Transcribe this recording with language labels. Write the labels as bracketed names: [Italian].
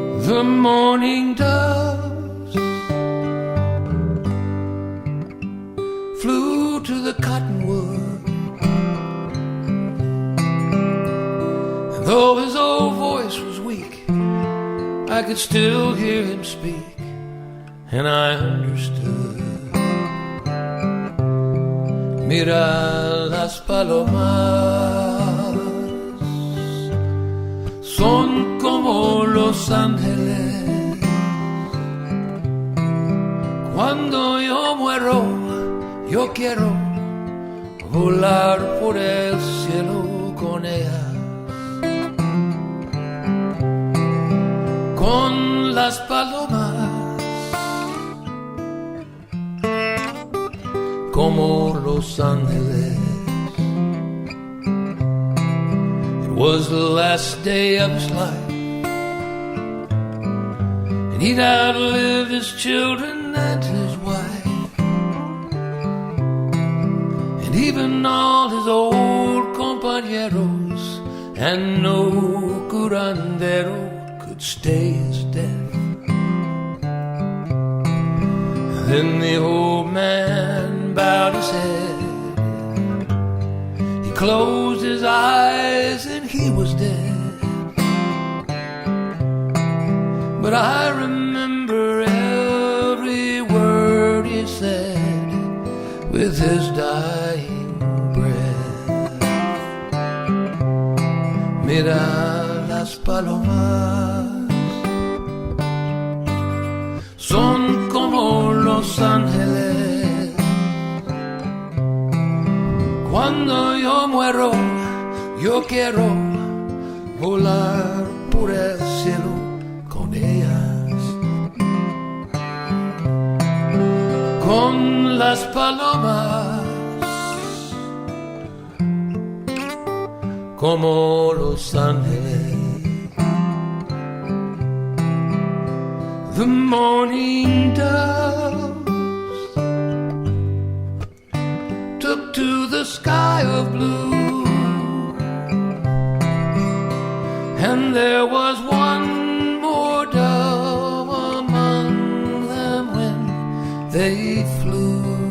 [English] The morning doves flew to the cottonwood, and though his old voice was weak, I could still hear him speak, and I understood. [Spanish] Mira las palomas, son como los ángeles. Cuando yo muero, yo quiero volar por el cielo con ellas, con las palomas, como los ángeles. [English] It was the last day of his life, and he'd outlived his children and his wife. And even all his old compañeros, and no curandero could stay his death. Then the old man bowed his head, he closed his eyes and he was dead. but I remember every word he said with his dying breath. [Spanish] Mira, las palomas son como los ángeles. Cuando yo muero, yo quiero volar por el cielo con ellas, con las palomas, como los ángeles. [English] The morning doves took to the sky of blue, and there was one more dove among them when they flew.